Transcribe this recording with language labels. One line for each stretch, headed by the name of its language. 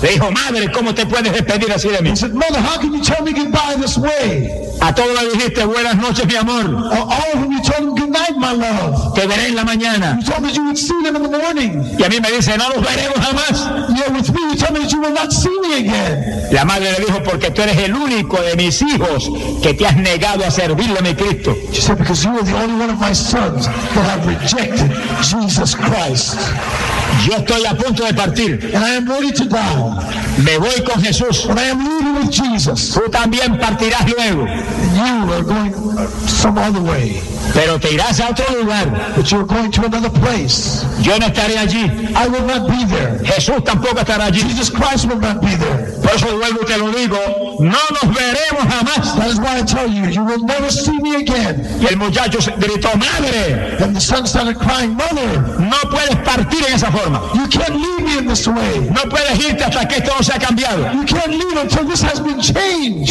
Spanish: Le dijo, madre, ¿cómo te puedes despedir así de mí?
English: He said, mother, how can you tell me goodbye this way?
Spanish: A todos le dijiste, buenas noches, mi amor.
English: All of them, you told him, good night, my love.
Spanish: Te veré en la mañana.
English: You told me you would see them in the morning.
Spanish: Y a mí me dice, no los veremos jamás.
English: Yeah, with me, you told me that you will not see me again.
Spanish: La madre le dijo, porque tú eres el único de mis hijos que te has negado a servirle a mi Cristo.
English: She said, because you are the only one of my sons that have rejected Jesus Christ.
Spanish: Yo estoy a punto de partir.
English: And I am ready to die.
Spanish: Me voy con Jesús.
English: And I am leaving with Jesus.
Spanish: Tú también partirás luego.
English: And you are going some other way.
Spanish: Pero te irás a otro lugar.
English: But you are going to another place.
Spanish: Yo no estaré allí.
English: I will not be there.
Spanish: Jesús tampoco estará allí.
English: Jesus Christ will not be there.
Spanish: Por eso vuelvo y te lo digo. No nos veremos jamás.
English: That is why I tell you, you will never see me again.
Spanish: Y el muchacho gritó, madre.
English: And the son started crying, mother.
Spanish: No puedes partir en esa forma.
English: You can't leave me in this way.
Spanish: No puedes irte hasta que esto no se ha cambiado.
English: You can't leave until this has been changed.